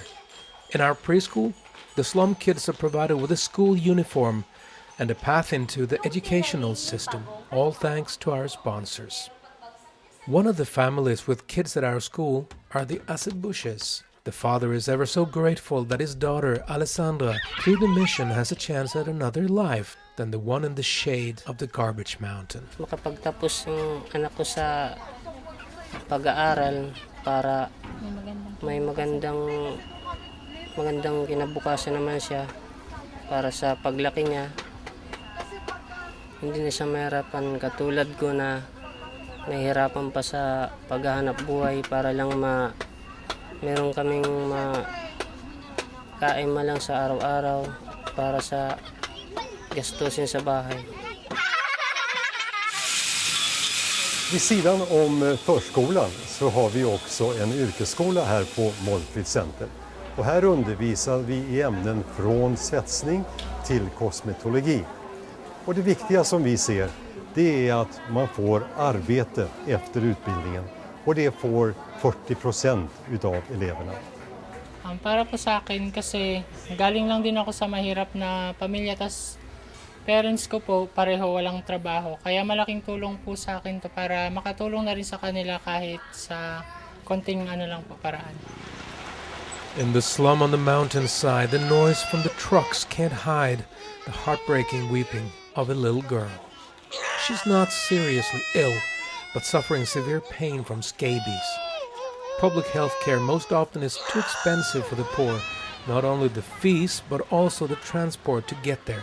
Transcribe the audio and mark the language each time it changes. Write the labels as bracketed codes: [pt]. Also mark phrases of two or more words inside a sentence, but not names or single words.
[en] In our preschool, the slum kids are provided with a school uniform and a path into the educational system, all thanks to our sponsors. One of the families with kids at our school are the Acebushes. The father is ever so grateful that his daughter, Alessandra, through the mission has a chance at another life than the one in the shade of the garbage mountain. [tl] Makapagtapos yung anak ko sa pag-aaral para may magandang kinabukasan naman siya para sa paglaki niya. Hindi na siya mahirapan katulad ko na nahihirapan pa sa paghahanap buhay para lang meron kaming kain lang sa araw-araw para sa gastusin sa bahay. [sv] Vid sidan om förskolan så har vi också en yrkesskola här på Mulford Center. Och här undervisar vi i ämnen från svetsning till kosmetologi. Och det viktiga som vi ser, det är att man får arbete efter utbildningen. Och det får 40% utav eleverna. [tl] Para po sa akin kasi galing lang din ako sa mahirap na pamilya, tas parents ko po pareho walang trabaho. Kaya malaking tulong po sa akin to para makatulong na rin sa kanila kahit sa konting lang po paraan. [en] In the slum on the mountainside, the noise from the trucks can't hide the heartbreaking weeping of a little girl. She's not seriously ill, but suffering severe pain from scabies. Public health care most often is too expensive for the poor, not only the fees, but also the transport to get there.